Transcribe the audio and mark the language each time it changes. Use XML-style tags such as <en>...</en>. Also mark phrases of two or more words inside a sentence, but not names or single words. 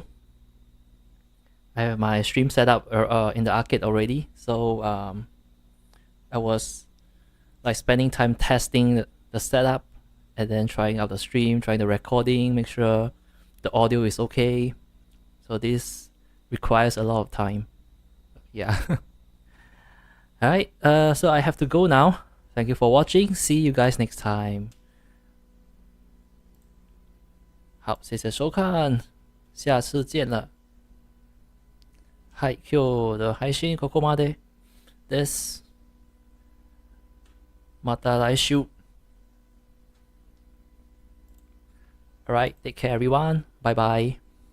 <en>I have my stream set up in the arcade already, so I was like spending time testing the setup and then trying out the stream, trying the recording, make sure the audio is okay. So this requires a lot of time. Yeah. Alright, so I have to go now. Thank you for watching. See you guys next time.</en> <zh>好，谢谢收看，下次见了。</zh> <ja>はい、今日の配信ここまでです。また来週。</ja> <en>Alright, take care everyone. Bye bye.</en>